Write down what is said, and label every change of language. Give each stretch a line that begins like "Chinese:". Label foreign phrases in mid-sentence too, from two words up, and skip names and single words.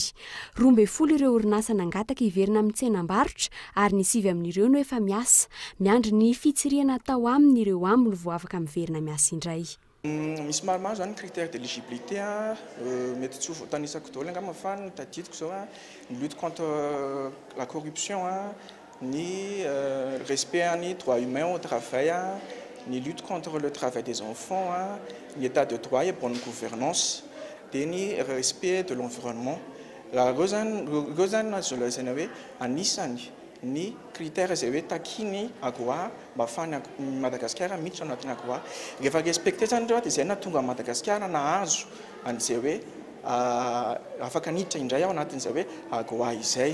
Malagasy: 12 ireo orinasa nangataka hiverina amin'ny tsenam-barotra ary ny 9 amin'ireo no efa miasa. Miandry ny fitsiriana atao amin'ireo aminy vao afaka miverina miasa indray. Misy maromaro zany
French: critères d'éligibilité
Malagasy: mety tsy voatanisako daholo angamba fa ny tadidiko zao ny
French: lutte contre la corruption
Malagasy: ni respect ni
French: droits humains au travail
Malagasy: ni
French: lutte contre le travail des enfants
Malagasy: ni
French: état de droit et bonne gouvernance
Malagasy: ni
French: respect de l'environnement
Malagasy: la gozan national hoe anisany ny critères izay hoe takiny Agoa mba afahany Madagasikara miditra anatin'ny Agoa rehefa respecté zany ireo dia izay nahatonga Madagasikara nahazo an'izay hoe afaka niditra indray ao anatin'izay hoe Agoa izay.